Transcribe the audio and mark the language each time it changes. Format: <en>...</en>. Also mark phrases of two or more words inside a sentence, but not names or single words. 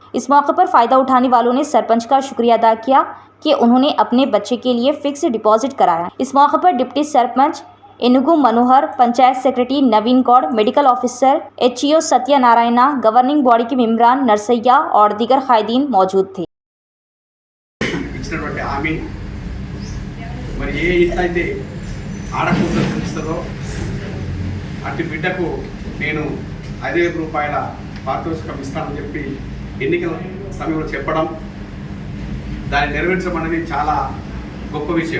<ur>اس موقع پر فائدہ اٹھانے والوں نے سرپنچ کا شکریہ ادا کیا کہ انہوں نے اپنے بچے کے لیے</ur> <en>fix deposit</en> <ur>کرایا۔ اس موقع پر ڈپٹی سرپنچ اینگو منوہر، پنچایت سیکرٹری نوین گوڑ،</ur> <en>medical officer HEO</en> <ur>ستیہ نارائنا،</ur> <en>governing body</en> <ur>کے ممبران نرسیا اور دیگر قائدین موجود تھے۔</ur> <te>మరి ఏ ఇంట్లో అయితే ఆడకూతురు చూపిస్తుందో అటు బిడ్డకు నేను 5,000 రూపాయల పారితోషికం ఇస్తానని చెప్పి ఎన్నికల సమయంలో చెప్పడం, దాన్ని నెరవేర్చడం అనేది చాలా గొప్ప విషయం.</te>